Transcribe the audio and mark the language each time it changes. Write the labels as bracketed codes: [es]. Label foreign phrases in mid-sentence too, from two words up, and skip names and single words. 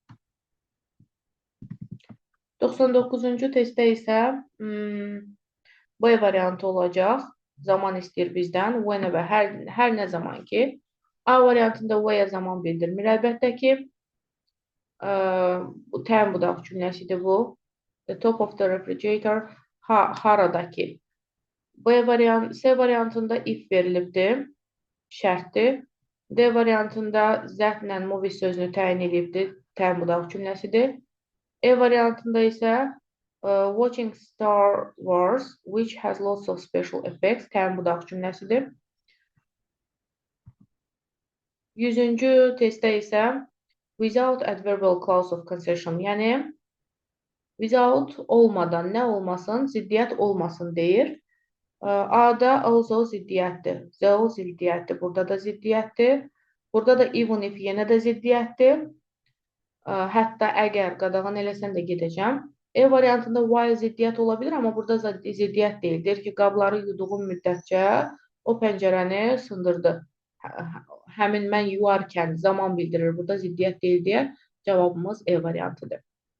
[az] Doxsan doqquzuncu testdə isə B variantı olacaq. Zaman istəyir bizdən. [en] Whenever, [az] hər nə zaman ki. A variantında where zaman bildirmir. Əlbəttə ki, bu təm budaq cümləsidir bu. [en] The top of the refrigerator, [az] haradakı. C variantında if verilibdir, şərtdir. D variantında zərflə movie sözünü təyin edibdir, təm budaq cümləsidir. E variantında isə [en] watching Star Wars, which has lots of special effects, [az] təm budaq cümləsidir. 100-cü testdə isə without [en] adverbial clause of concession, [az] yəni without olmadan, nə olmasın, ziddiyyət olmasın deyir. A-da also ziddiyyətdir. Though ziddiyyətdir. Burada da ziddiyyətdir. Burada da [en] even if [az] yenə də ziddiyyətdir. Hətta əgər qadağan eləsən də gedəcəm. E variantında while ziddiyyət ola bilir, amma burada ziddiyyət deyil. Deyir ki, qabları yuduğum müddətcə o pəncərəni sındırdı. Həmin mən yuarkən zaman bildirir. Burada ziddiyyət deyil deyə cavabımız E variantıdır.